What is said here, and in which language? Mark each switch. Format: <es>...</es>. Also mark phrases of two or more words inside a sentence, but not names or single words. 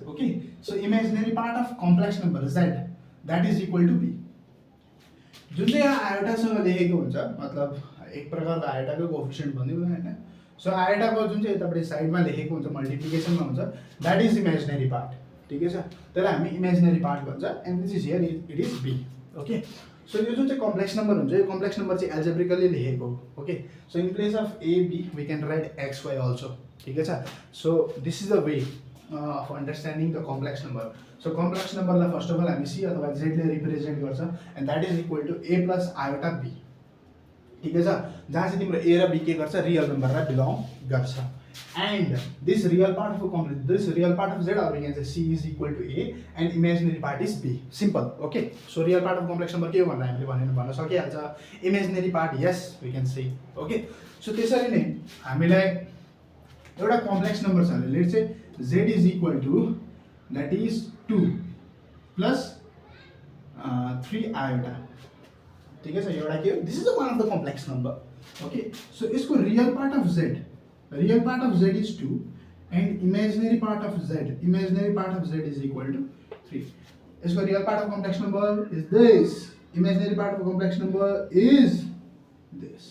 <en>OK so imaginary part of complex number Z that is equal to B.</en> <ne>जुन चाहिँ यहाँ आयोटासँग लेखेको हुन्छ मतलब एक प्रकारको आयोटाको कोएफिसिएन्ट भनिदिउँ न होइन। सो आयोटाको जुन चाहिँ यतापट्टि साइडमा लेखेको हुन्छ मल्टिप्लिकेसनमा हुन्छ</ne> <en>that is imaginary part.</en> <ne>ठिकै छ त्यसलाई हामी</ne> <en>imaginary part भन्छ and this is here it is B।</en> <ne>ओके सो यो जुन चाहिँ</ne> <en>complex number</en> <ne>हुन्छ यो</ne> <en>complex number</en> <ne>चाहिँ एल्जेब्रिकली लेखेको हो।</ne> <en>OK so in place of A B we can write X Y also.</en> <ne>ठिकै छ</ne> <en>so this is the way of understanding the complex number.</en> <ne>सो कम्प्लेक्स नम्बरलाई</ne> <en>first of all</en> <ne>हामी सी अथवा जेडले रिप्रेजेन्ट गर्छ</ne> <en>and that is equal to A plus iota B.</en> <ne>ठिकै छ जहाँ चाहिँ तिम्रो ए र बी के गर्छ रियल नम्बरलाई बिलोङ गर्छ।</ne> <en>and this real part of Z or we can say C is equal to A and imaginary part is B. simple. OK so real part of complex number</en> <ne>के हो भनेर हामीले भन्न सकिहाल्छ।</ne> <en>imaginary part yes we can say. OK so</en> <ne>त्यसरी नै हामीलाई एउटा</ne> <en>complex number</en> <ne>छ भने</ne> <en>let's say Z is equal to that is 2 plus 3 iota.</en> <ne>ठिकै छ एउटा के हो</ne> <en>this is one of the complex number. OK so यसको real part of Z is 2 and imaginary part of Z is equal to 3। यसको real part of complex number is this, imaginary part of complex number is this.</en>